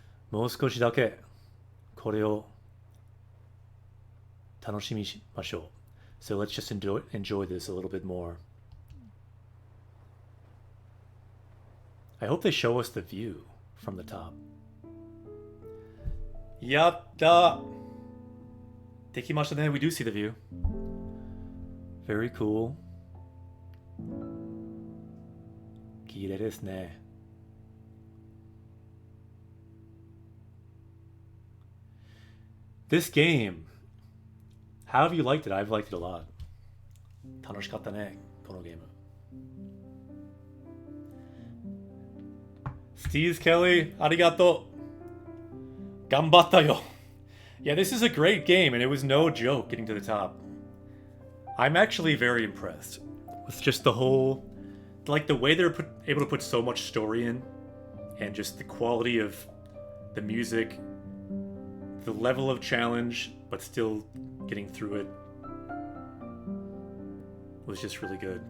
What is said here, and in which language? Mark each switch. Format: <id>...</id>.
<ja>もう少しだけこれを楽しみましょう.</ja> <en>So let's just enjoy this a little bit more. I hope they show us the view from the top.</en> <ja>やったできましたね.</ja> <en>We do see the view. Very cool.</en> <ja>綺麗ですね.</ja> <en>This game, how have you liked it? I've liked it a lot.</en> <ja>楽しかったね、このゲーム. Steve Kelly, ありがとう. 頑張ったよ.</ja> <en>Yeah, this is a great game, and it was no joke getting to the top. I'm actually very impressed with just the whole, like the way they're able to put so much story in, and just the quality of the music, the level of challenge, but still getting through it was just really good.</en>